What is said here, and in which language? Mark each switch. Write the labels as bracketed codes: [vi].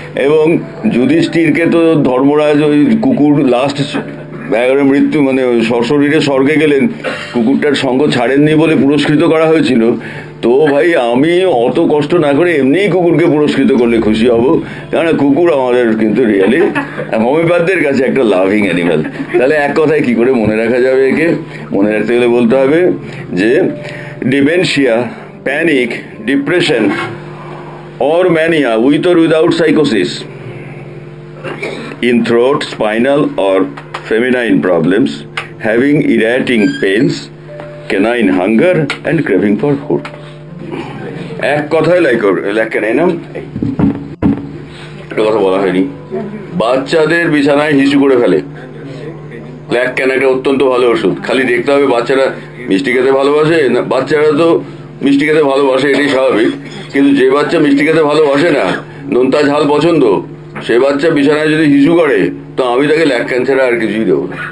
[bn] এবং যুধিষ্ঠিরকে তো ধর্মরাজ ওই কুকুর লাস্ট মৃত্যু সশরীরে স্বর্গে গেলেন, কুকুরটার সঙ্গ ছাড়েননি বলে পুরস্কৃত করা হয়েছিল। তো ভাই আমি অত কষ্ট না করে এমনিই কুকুরকে পুরস্কৃত করলে খুশি হব, কারণ কুকুর আমাদের কিন্তু রিয়েলি হোমিওপ্যাথদের কাছে একটা লাভিং অ্যানিম্যাল। তাহলে এক কথায় কি করে মনে রাখা যাবে একে? মনে রাখতে গেলে বলতে হবে যে [en] Dementia, panic, depression or mania with or without psychosis, in throat, spinal or feminine problems, having irritating pains, canine hunger and craving for food. [bn] এক কথায় ল্যাক্কানেইনাম। একটা কথা বলা হয়নি, বাচ্চাদের বিছানায় হিসু করে ফেলে। ল্যাক্কান একটা অত্যন্ত ভালো ওষুধ। খালি দেখতে হবে বাচ্চারা মিষ্টি খেতে ভালোবাসে না। বাচ্চারা তো মিষ্টি খেতে ভালোবাসে, এটাই স্বাভাবিক, কিন্তু যে বাচ্চা মিষ্টি খেতে ভালোবাসে না, নোনতা ঝাল পছন্দ, সে বাচ্চা বিছানায় যদি হিসু করে তো আমি তাকে ল্যাক্কান ছাড়া আর কিছুই দেবো না।